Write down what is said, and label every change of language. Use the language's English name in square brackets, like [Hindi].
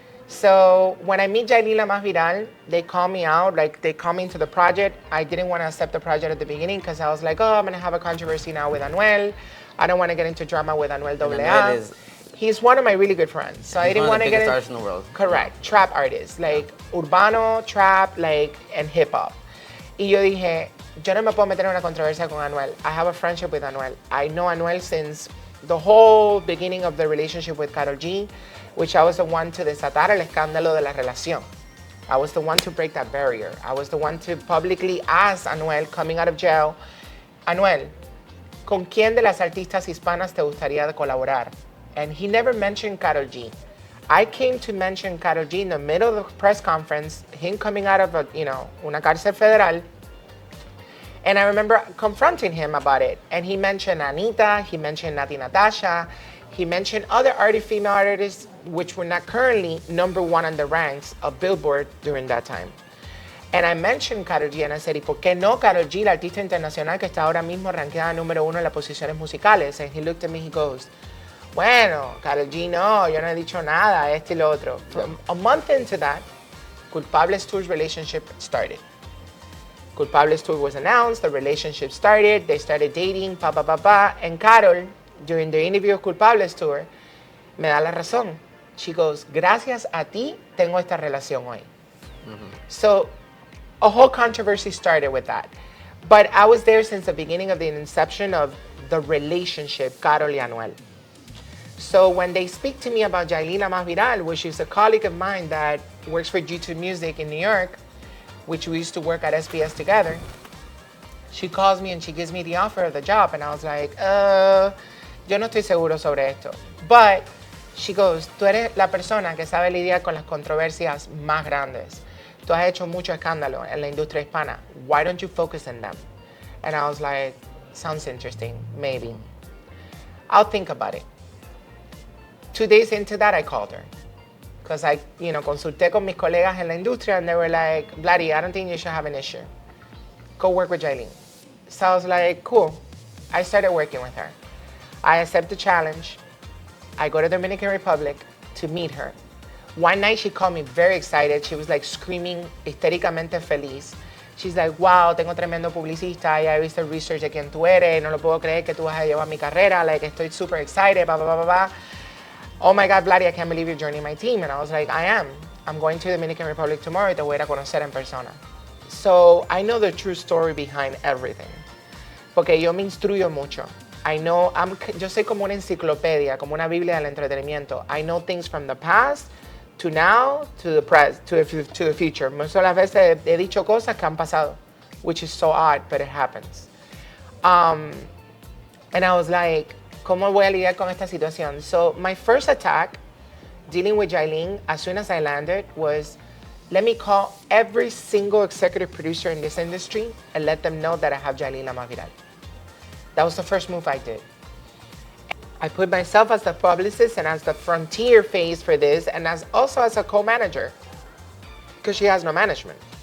[English] So when I meet Yailin La Más Viral, they call me out, like they call me into the project. I didn't want to accept the project at the beginning because I was like, oh, I'm going to have a controversy now with Anuel. I don't want to get into drama with Anuel AA. He's one of my really good friends. So I didn't want to get into... artists in the world. Correct. Trap artists, like urbano, trap, like, and hip hop. [Spanish] Y yo dije, yo no me puedo meter en una controversia con Anuel. [English] I have a friendship with Anuel. I know Anuel since the whole beginning of the relationship with Karol G, which I was the one to [Spanish] desatar el escándalo de la relación. [English] I was the one to break that barrier. I was the one to publicly ask Anuel, coming out of jail, Anuel, [Spanish] ¿con quién de las artistas hispanas te gustaría colaborar? [English] And he never mentioned Karol G. I came to mention Karol G in the middle of the press conference, him coming out of [Spanish] una cárcel federal. [English] And I remember confronting him about it. And he mentioned Anita, he mentioned Nati Natasha, he mentioned other female artists which were not currently #1 on the ranks of Billboard during that time. And I mentioned Karol G and I said, [Spanish] ¿y por qué no Karol G, la artista internacional que está ahora mismo rankeada #1 en las posiciones musicales? [English] And he looked at me, he goes, [Spanish] bueno, Karol G no, yo no he dicho nada, esto y lo otro. [English] From a month into that, Culpables Tour's relationship started. Culpables Tour was announced, the relationship started, they started dating, and Karol, during the interview of Culpables Tour, [Spanish] me da la razón. [English] She goes, [Spanish] gracias a ti tengo esta relación hoy. Mm-hmm. [English] So a whole controversy started with that. But I was there since the beginning of the inception of the relationship, Karol y Anuel. So when they speak to me about Yailin La Más Viral, which is a colleague of mine that works for G2 Music in New York, which we used to work at SBS together, she calls me and she gives me the offer of the job. And I was like, [Spanish] yo no estoy seguro sobre esto. [English] But she goes, [Spanish] tú eres la persona que sabe lidiar con las controversias más grandes. Tú has hecho mucho escándalo en la industria hispana. [English] Why don't you focus on them? And I was like, sounds interesting, maybe. I'll think about it. 2 days into that, I called her. Because I, [Spanish] consulté con mis colegas en la industria [English] and they were like, Vladdy, I don't think you should have an issue. Go work with Yailin. So I was like, cool. I started working with her. I accept the challenge. I go to the Dominican Republic to meet her. One night she called me very excited. She was like screaming, [Spanish] histéricamente feliz. [English] She's like, wow, [Spanish] tengo tremendo publicista. Ya he visto el research de quién tú eres. No lo puedo creer que tú vas a llevar mi carrera. [English] Like, estoy super excited, blah, blah, blah, blah. Oh my God, Vladdy, I can't believe you're joining my team. And I was like, I am. I'm going to the Dominican Republic tomorrow. [Spanish] Te voy a conocer en persona. [English] So I know the true story behind everything. [Spanish] Porque yo me instruyo mucho. Yo soy como una enciclopedia, como una biblia del entretenimiento. [English] I know things from the past to now to the present to the future. [Spanish] Muchas las veces he dicho cosas que han pasado, [English] which is so odd, but it happens. And I was like, [Spanish] ¿cómo voy a lidiar con esta situación? [English] So my first attack, dealing with Jailin, as soon as I landed, was let me call every single executive producer in this industry and let them know that I have Jailin La Más Viral. That was the first move I did. I put myself as the publicist and as the frontier face for this, and also as a co-manager, because she has no management.